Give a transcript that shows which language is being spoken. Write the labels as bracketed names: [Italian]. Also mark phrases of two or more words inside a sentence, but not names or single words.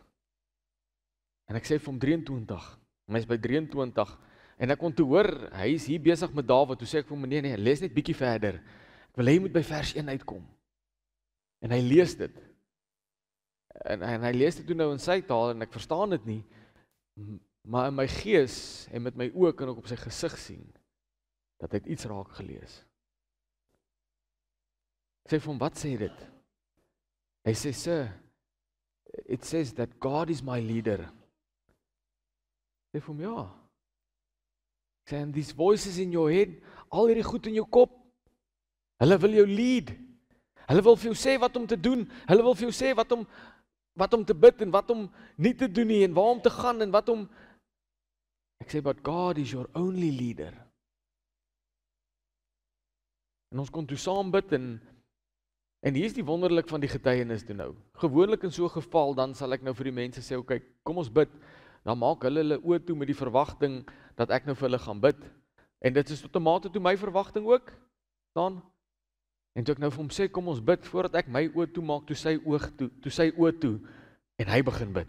[Afrikaans] En ek sê vir hom 23, en hy is by 23, en ek kon toe hoor, hy is hier besig met Dawid, toe sê ek vir hom, nee, lees net bietjie verder, ek wil hy moet by vers 1 uitkom, en hy lees dit, en hy lees dit toe nou in sy taal, en ek verstaan dit nie, maar in my gees, en met my oë kan ek op sy gesig sien, dat hy iets raak gelees. Ek sê vir hom, wat sê dit? Hy sê, [English] sir, it says that God is my leader. [Afrikaans] Ek sê vir hom, ja. Ek sê, [English] and these voices in your head, [Afrikaans] al hierdie goed in jou kop, hulle wil jou lead. Hulle wil vir jou sê wat om te doen. Hulle wil vir jou sê wat om te bid en wat om nie te doen nie en waar om te gaan en wat om... Ek sê, [English] but God is your only leader. [Afrikaans] En ons kon toe saam bid en hier is die wonderlik van die getuienis toe nou. Gewoonlik in so 'n geval, dan sal ek nou vir die mense sê, okay, kom ons bid. Dan maak hulle oë toe met die verwagting dat ek nou vir hulle gaan bid. En dit is tot 'n mate toe my verwagting ook. Dan en toe ek nou vir hom sê, kom ons bid, voordat ek my oë toe maak, toe sy oë toe, en hy begin bid.